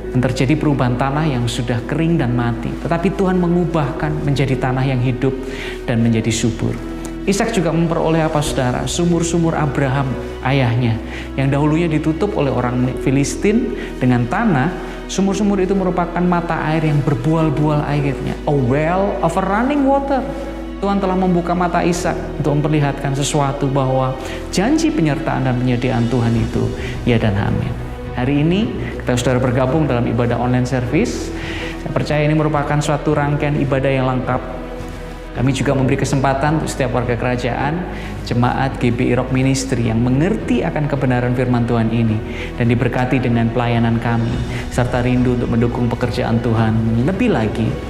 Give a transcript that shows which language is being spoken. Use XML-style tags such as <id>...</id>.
<id>Dan terjadi perubahan tanah yang sudah kering dan mati. Tetapi Tuhan mengubahkan menjadi tanah yang hidup dan menjadi subur. Ishak juga memperoleh apa saudara? Sumur-sumur Abraham ayahnya. Yang dahulunya ditutup oleh orang Filistin dengan tanah. Sumur-sumur itu merupakan mata air yang berbual-bual airnya.</id> <en>A well of a running water.</en> <id>Tuhan telah membuka mata Ishak untuk memperlihatkan sesuatu bahwa janji penyertaan dan penyediaan Tuhan itu ya dan amin. Hari ini kita saudara bergabung dalam ibadah online service. Saya percaya ini merupakan suatu rangkaian ibadah yang lengkap. Kami juga memberi kesempatan untuk setiap warga kerajaan, jemaat GBI Rock Ministry yang mengerti akan kebenaran firman Tuhan ini dan diberkati dengan pelayanan kami serta rindu untuk mendukung pekerjaan Tuhan lebih lagi.</id>